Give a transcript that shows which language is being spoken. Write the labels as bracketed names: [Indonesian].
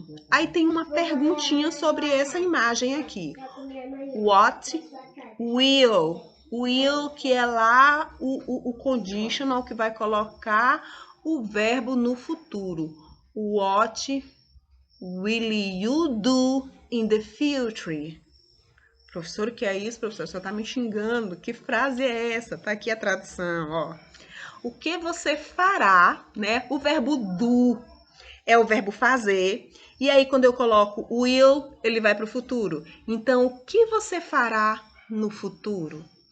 [Portuguese] Aí tem uma perguntinha sobre essa imagem aqui. [English] What will? [Portuguese] Will, que é lá o conditional, que vai colocar o verbo no futuro. [English] What will you do in the future? [Portuguese] Professor, o que é isso, professor? Você está me xingando. Que frase é essa? Tá aqui a tradução, ó. O que você fará, né? O verbo do é o verbo fazer. E aí, quando eu coloco will, ele vai para o futuro. Então, o que você fará no futuro?